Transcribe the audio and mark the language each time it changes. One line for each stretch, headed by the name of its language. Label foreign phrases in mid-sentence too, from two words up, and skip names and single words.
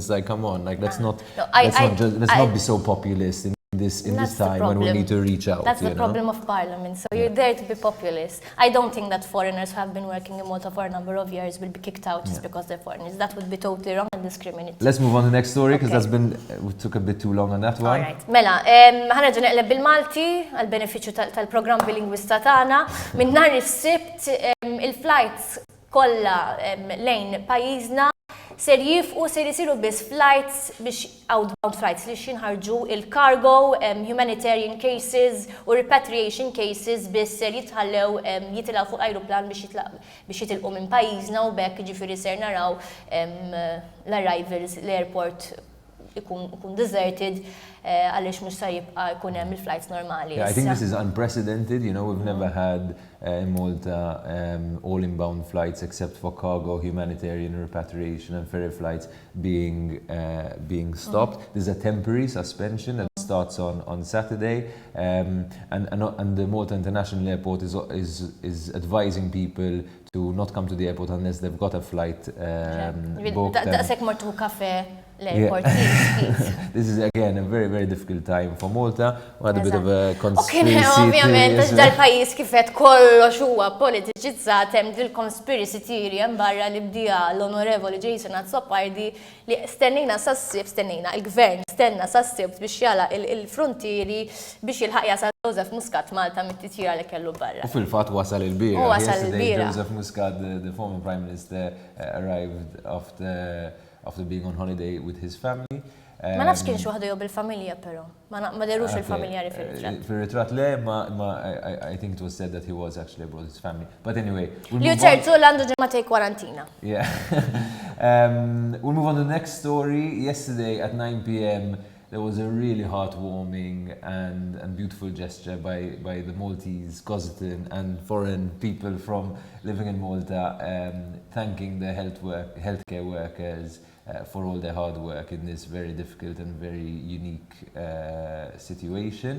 English: It's like, come on, like let's not be so populist in this time when we need to reach out. That's the problem of Parliament. So you're there to be populist. I don't think that foreigners who have been working in Malta for a number of years will be kicked out just because they're foreigners. That would be totally wrong and discriminatory. Let's move on to the next story, because we took a bit too long on that one. All right.
Maltese: Mela, ħanerġa' neqleb bil-Malti għall-benefiċċju tal-programm bilingwista tagħna. Minn nhar is-Sibt il-flights kollha lejn pajjiżna ser jisiru biss flights biex
English: outbound flights
Maltese: li xinħarġu il-cargo,
English: humanitarian cases
Maltese: u
English: repatriation cases
Maltese: biss ser jitilgħu fuq ajruplan biex jitilqu minn pajjiżna u bekk ġifieri ser naraw l-arrivals l-airport ikun deserted għaliex mhux sa jibqa' jkun hemm il-flights normali.
English: Yeah, I think this is unprecedented. You know, we've never had in Malta all inbound flights except for cargo, humanitarian repatriation and ferry flights being stopped. There's a temporary suspension that starts on Saturday, and the Malta International Airport is advising people to not come to the airport unless they've got a flight booked.
Maltese: Daqshekk mortu kafe l-airport.
English: This is again a very, very difficult time for Malta. We had a bit of a
Maltese: Kien
English: conspiracy
Maltese: ovvjament
English: theory
Maltese: għax
English: as well.
Maltese: dal-pajjiż kifet kollox huwa politiċizzat hemm dil-
English: conspiracy theory
Maltese: hemm barra li bdija l-Onorevoli Jason Azzopardi li stennejna sas-sibt, il-gvern stenna sas-sibt biex jala il-frontieri biex jilħaq jasal Joseph Muscat Malta mit-titjira li kellu barra. U fil-fatt wasal il-bira. U wasal
English: Yesterday,
Maltese: il-bira.
English: Joseph Muscat, the former Prime Minister, arrived after being on holiday with his family.
Maltese: Ma nafx kienx waħdu jew bil-familja però. Ma derux il-familjari fil-ritratt. Fil-ritratt le,
English: I think it was said that he was actually abroad with his family. But anyway, we'll
Maltese: Li
English: move on.
Maltese: ċertu l-għandu ġematej kwarantina.
English: Yeah. We'll move on to the next story. Yesterday at 9 p.m. there was a really heartwarming and beautiful gesture by the Maltese, Cosseton and foreign people from living in Malta, thanking the healthcare workers for all their hard work in this very difficult and very unique situation.